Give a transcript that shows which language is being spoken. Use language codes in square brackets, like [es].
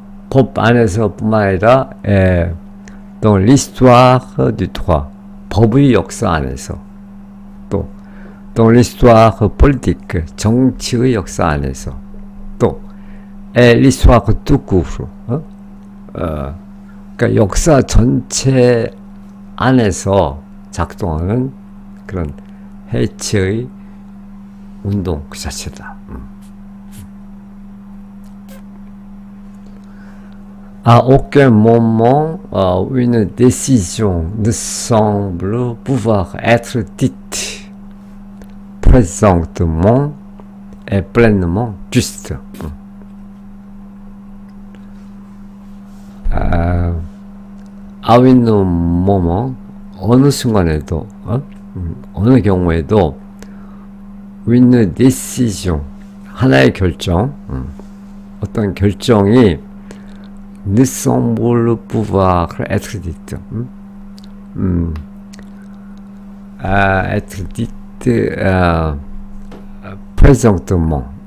[ko] 법 안에서뿐만 아니라 [fr] dans l'histoire du droit, [ko] 법의 역사 안에서, 또 [fr] dans l'histoire politique, [ko] 정치의 역사 안에서, 또 [fr] l'histoire tout court, [ko] 그러니까 역사 전체 안에서 작동하는 그런 해체의 운동 그 자체다. [fr] À aucun moment une décision ne semble pouvoir être dite présentement et pleinement juste. À un moment, [ko] 어느 순간에도, 어느 경우에도 [fr] une décision, [ko] 하나의 결정, 어떤 결정이 [fr] ne semble pouvoir être dite, être dite présentement,